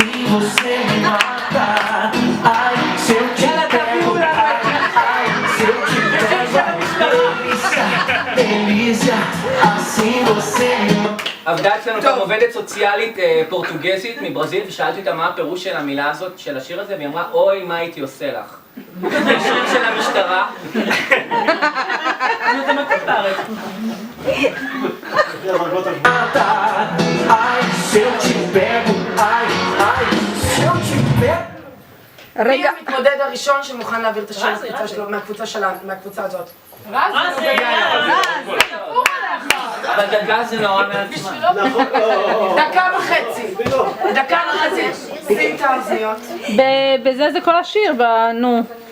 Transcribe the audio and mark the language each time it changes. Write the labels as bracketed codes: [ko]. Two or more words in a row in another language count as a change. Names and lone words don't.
[pt] você me mata. Ai, se eu te pego, ai, se eu te pego, delícia, assim você me mata. [he] עבדה אצלנו גם עובדת סוציאלית פורטוגזית מברזיל, ושאלתי אותה מה הפירוש של המילה הזאת, של השיר הזה, והיא אמרה, אוי, מה הייתי עושה לך? זה שיר של המשטרה. זה מתאים בארץ. [pt] Ai, se eu te pego, ai, se eu te pego. [he] מי המתמודד הראשון שמוכן להעביר את השיר לקבוצה שלו, מהקבוצה הזאת? רז! אבל דקה זה נורא מעצמה. דקה וחצי. שים את האוזניות. בזה זה כל השיר, נו.